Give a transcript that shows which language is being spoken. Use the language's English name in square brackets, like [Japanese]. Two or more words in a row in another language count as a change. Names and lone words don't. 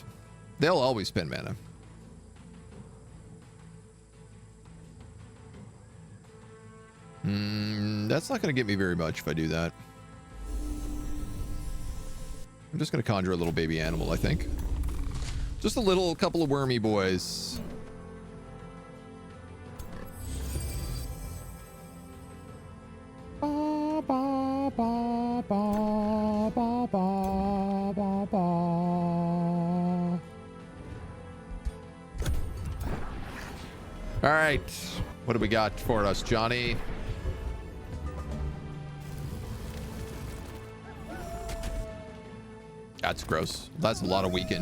[English] They'll always spend mana. That's not going to get me very much if I do that. I'm just going to conjure a little baby animal, I think. Just a little couple of wormy boys. Ba, ba, ba, ba, ba, ba, ba, ba. All right. What do we got for us, Johnny? That's gross. That's a lot of weakened.